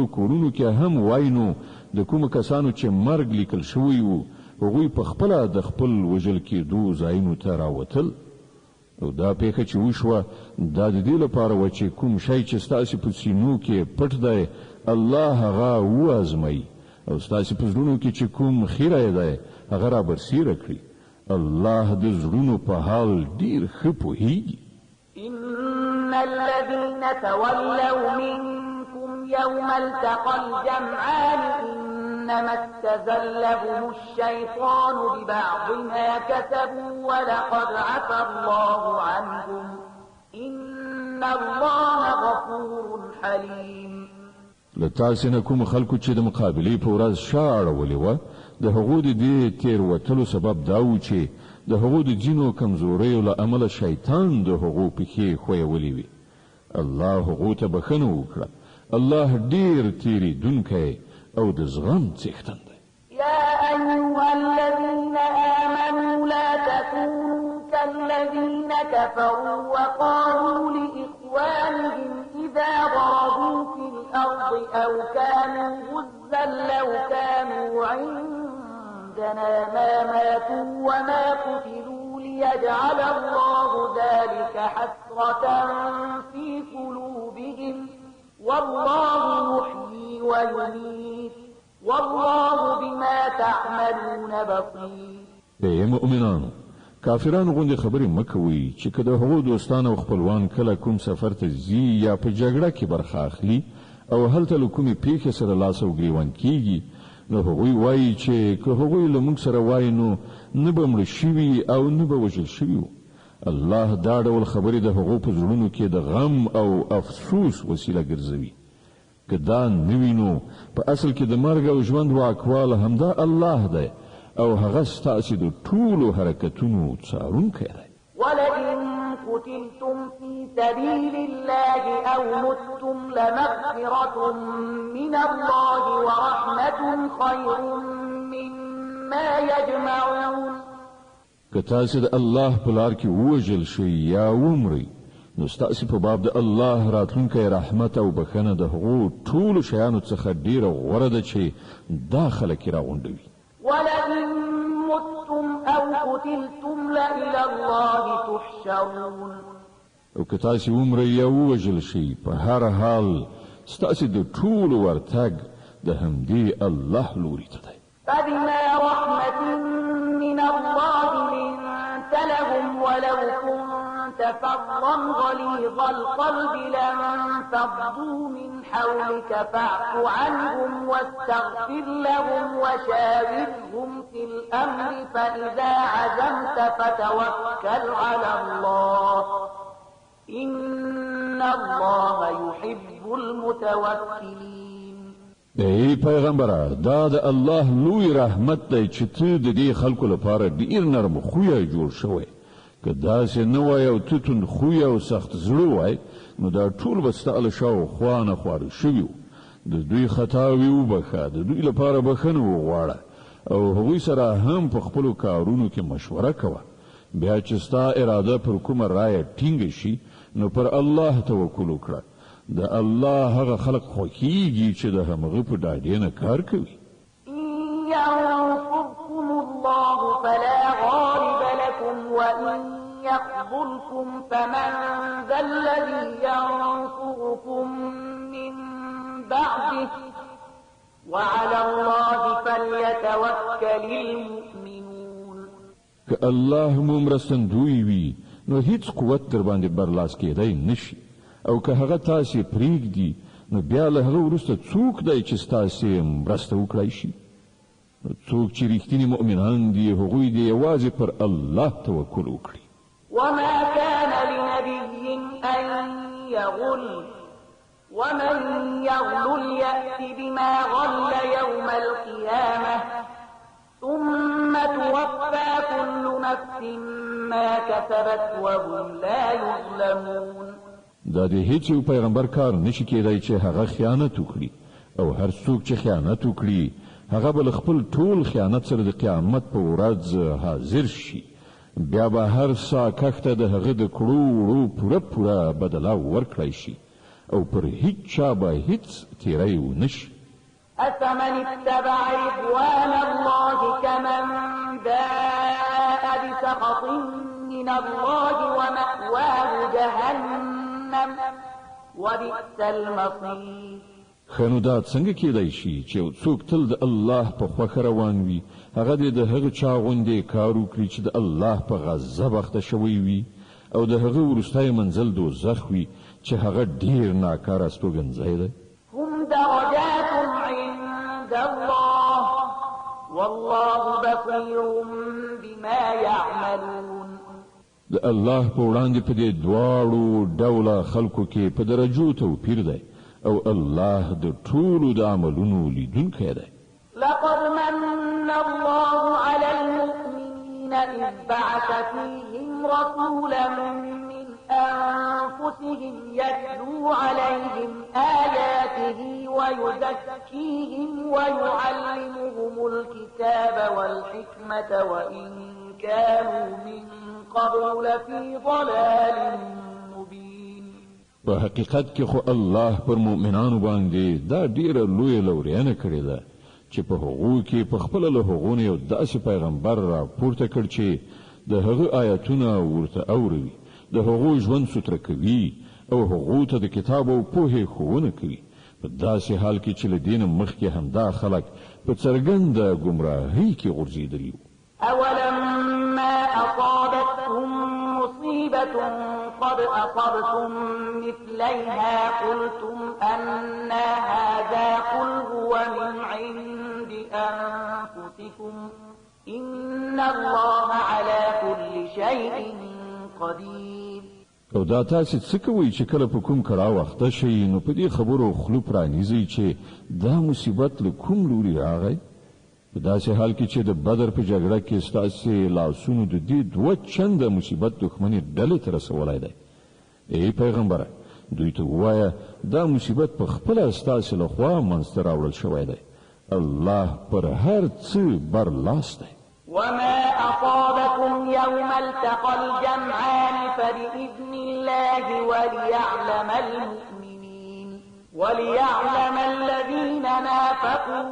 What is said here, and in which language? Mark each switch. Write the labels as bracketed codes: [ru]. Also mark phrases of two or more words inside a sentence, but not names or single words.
[ps] کورونو کې هم وای نو د کومو کسانو چې مرګ لیکل شوی وو هغوی په خپله د خپل وژل کېدو ځایونو ته راوتل او دا پیښه چې وشوه دا د دې لپاره وه چې کوم شی چې ستاسې په سینو کې پټ دی الله هغه وازموي او ستاسې په زړونو کې چې کوم خیره دی هغه را برسیره کړي الله د زړونو په حال ډیر ښه پوهیږي [ar] إن الذين تولوا منكم يوم التقى الجمعان إنما استزلهم الشيطان ببعض ما كسبوا ولقد عفى الله عنهم إن الله غفور حليم [ps] لتاسې نه کوم خلکو چې د مقابلې په ورځ شا اړولې وه د هغو د دې تېروتلو سبب دا و چې د هغو د ځینو کمزوریو له امله شیطان د هغو پښې ښویولې وي الله هغو ته بښنه وکړه الله ډېر تېرېدونکی او د زغم څښتن دی [ar] يا أيها الذين آمنوا لا تكونوا كالذين كفروا وقالوا لإخوانهم إخوانهم إذا ضربوا في الأرض أو كانوا غزا لو كانوا عندنا ما ماتوا وما قتلوا ليجعل الله ذلك حسرة في قلوبهم والله يحيي ويميت والله بما تعملون بصير. [ps] ای مؤمنانو، کافرانو غوندې خبرې مکوئ چې که د هغو دوستان او خپلوان کله کوم سفر ته ځي یا په جګړه کې برخه اخلي او هلته له کومې پیښې سره لاس او ګریوان کیږي، نو هغوی وایي چې که هغوی له موږ سره وایي نو نه به مړه شوي او نه به وژل شوي وو. الله دا ډول خبرې د هغو په زړونو کې د غم او افسوس وسیله ګرځوي. که دا نه وي نو په اصل کې د مرګ او ژوند واکواله همدا الله دی او هغه ستاسې د ټولو حرکتونو څارونکی دی. [ar] ولئن قتلتم في سبيل الله أو متم لمغفرة من الله ورحمة خير مما يجمعون. [ps] که تاسې د الله په لار کې ووژل شئ یا ومرئ، نو ستاسې په باب د الله راتلونکی رحمت او بخښنه د هغو ټولو شیانو څخه ډېره غوره ده چې دا خلک یې راغونډوي. [ar] ولئن متم أو قتلتم لإلى الله تحشرون. [ps] او که تاسې ومرئ یا ووژل شئ، په هر حال ستاسې د ټولو ورتګ د همدې الله لوري ته دی. [ar] فبما رحمة من الله لنت لهم ولو كنت فظا غليظ القلب لانفضوا من حولك فاعف عنهم واستغفر لهم وشاورهم في الأمر فإذا عزمت فتوكل على الله إن الله يحب المتوكلين. [ps] ای پیغمبره، دا د الله لوی رحمت دی چې ته د دې خلکو لپاره ډیر نرم خویه جوړ شوی. که داسې نه وای او ته توند خویه او سخت زړه وای، نو دا ټول به ستا له شاوخوا نه خواره شوي وو. د دوی خطاوې وبخښه، د دوی لپاره بخښنه وغواړه او هغوی سره هم په خپلو کارونو کې مشوره کوه. بیا چې ستا اراده پر کومه رایه ټینګه شي، نو پر الله توکل وکړه. د الله هغه خلق خوښیږي چې د همغه په ډاډې نه کار کوي. [ar] إن ينصركم الله فلا غالب لكم وإن يخذلكم فمن ذا الذي ينصركم من بعده وعلى الله فليتوكل المؤمنون. [ps] که الله مو مرستندوی وي، نو هیڅ قوت در باندې برلاس کېدی نشي. او که هغه تاسې پرېږدي، نو بیا له هغه وروسته څوک دی چې ستاسې مرسته وکړای شي؟ نو څوک چې رښتیني مؤمنان دي، هغوی دې یوازې پر الله توکل وکړي. [ar] وما كان لنبي أن يغل ومن يغل يأت بما غل يوم القيامة ثم توفى كل نفس ما كسبت وهم لا يظلمون. [ps] دا د هیڅ یو پیغمبر کار نشي کېدای چې هغه خیانت وکړي، او هر څوک چې خیانت وکړي هغه به خپل ټول خیانت سره د قیامت په ورځ حاضر شي. بیا به هر سا کښته د هغه د کړو وړو پوره بدله ورکړی شي او پر هیڅ چا به هیڅ تیری ونشي. [ar] أفمن اتبع رضوان الله كمن باء بسخط من الله ومأواه جهنم وبئس المصير. [ps] خنو دا څنګه کېدای شي چې یو څوک تل د الله په خوښه روان وي، هغه دې د هغه چا غوندې کار وکړي چې د الله په غضب اخته شوی وي او د هغه وروستی منزل دوزخ وي چې هغه ډیر ناکاره استوګنځی دی. [ar] هم درجات عند الله والله بصير بما يعملون. [ps] د الله په وړاندې په دې دواړو ډوله خلکو کې په درجو توپیر دی او الله د ټولو د عملونو لیدونکی دی. [ar] لقد من الله على المؤمنين إذ بعث فيهم رسولا من أنفسهم يتلو عليهم آياته ويزكيهم ويعلمهم الكتاب والحكمة وإن كانوا من قبل لفي ضلال مبين. [ps] په حقیقت کې خو الله پر مؤمنانو باندې دا ډیره لویه لورینه کړې ده چې په هغو کې په خپل له هغو نه یو داسې پیغمبر را پورته کړ چې د هغه آیاتونه ورته اوري، د هغو ژوند ستر کوي او هغو ته د کتاب او پوهې ښوونه کوي، په داسې حال کې چې له دین مخکې همدا خلک په څرګنده ګمراهۍ کې غورځېدلي وو. [ar] أولما أصابتهم مصيبة قد أصبتم مثليها قلتم أن هذا قل هو من عند أنفسكم إن الله على كل شيء قدير. [ps] او دا تاسو څه کوئ چې کله په کوم کړه وخت شي نو په دې خبرو خلو پرانیزي چې دا مصیبت له کوم لوري راغی؟ په داسې حال کې چې د بدر په جګړه کې ستاسو لاسونو د دې دوه چنده مصیبت دښمنۍ ډلې ته رسولی دی. ای پیغمبره دوی ته ووایه دا مصیبت په خپله ستاسو لخوا منځته راوړل شوی دی. الله پر هر څه برلاس دی. [ar] وما أصابكم يوم التقى الجمعان فبإذن الله وليعلم الذين نافقوا